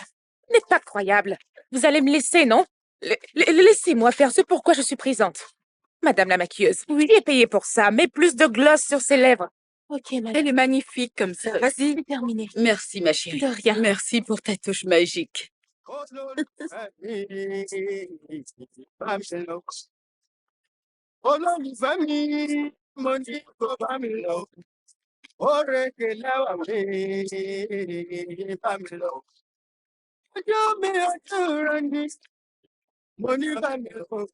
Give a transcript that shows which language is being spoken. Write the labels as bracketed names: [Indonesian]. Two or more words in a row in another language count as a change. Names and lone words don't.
[French] Vous n'êtes pas croyable. Vous allez me laisser, non? Laissez-moi faire ce pourquoi je suis présente. Madame la maquilleuse, oui, est payée pour ça. Mets plus de gloss sur ses lèvres. Ok, madame. Elle est magnifique comme ça. Vas-y. C'est terminé. Merci, ma chérie. De rien. Merci pour ta touche magique. [Yoruba] Olólùfẹ́ mi, mo ní kó bá mi lọ. Òrèké lẹ́wà mi, bá mi lọ. Ojú mi ojú rẹ ni, mo ní bá mi lọ.